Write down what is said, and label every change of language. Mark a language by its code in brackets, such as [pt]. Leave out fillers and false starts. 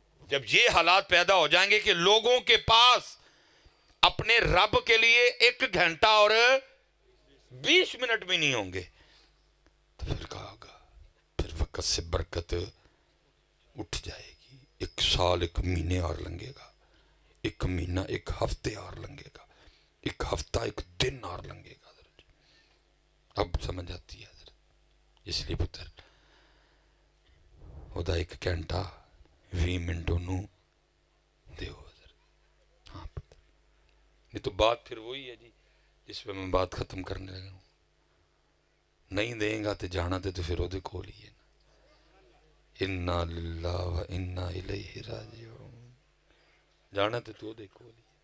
[ur] جب یہ حالات پیدا ہو جائیں گے کہ لوگوں کے پاس اپنے رب کے لیے 1 گھنٹہ اور 20 منٹ بھی نہیں ہوں گے تو پھر کہا ہوگا پھر وقت سے برکت اٹھ جائے گی. 1 سال 1 مہینے اور لنگے گا 1 مہینہ 1 ہفتے اور لنگے گا 1 ہفتہ 1 دن اور لنگے گا. اب سمجھ آتی ہے حضرت. [pa] اس لیے پتر خدا 1 گھنٹہ 20 منٹوں نو دیو حضرت. [ur] ہاں پتر یہ تو بات پھر وہی ہے جی جس پہ میں بات ختم کرنے لگا ہوں. نہیں دیں گا تو جانا تو پھر وہ کول ہی ہے نا. [ar] انا للہ و انا الیہ راجعون. [ur] جانا تو کول ہی ہے.